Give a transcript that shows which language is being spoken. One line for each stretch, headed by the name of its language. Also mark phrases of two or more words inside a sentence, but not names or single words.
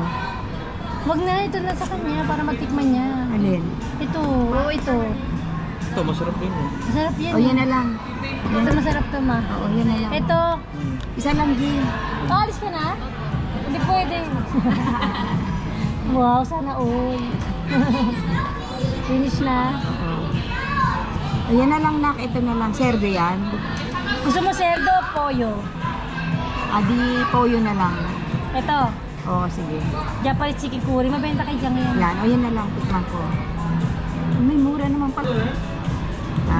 Filipino: Wag na, ito na sa kanya para matikman niya. Alin? Ito, oo ito. Ito, masarap din mo. Masarap yan. O yan na lang. Ito masarap to ma. Oo, yan na lang. Ito. Isa lang game. Oh, alis ka na? Hindi pwede. Wow, sana all. Finish na. O yan na lang nak. Ito na lang. Serdo yan. Gusto mo
Spanish: cerdo o pollo?
Filipino: Adi, poyo na lang. Ito. Oo, sige.
English: Japanese chicken curry.
Filipino: Mabenta kay Jang yan. Yan. O yan na lang. Tikman ko. May mura naman pala. Ah.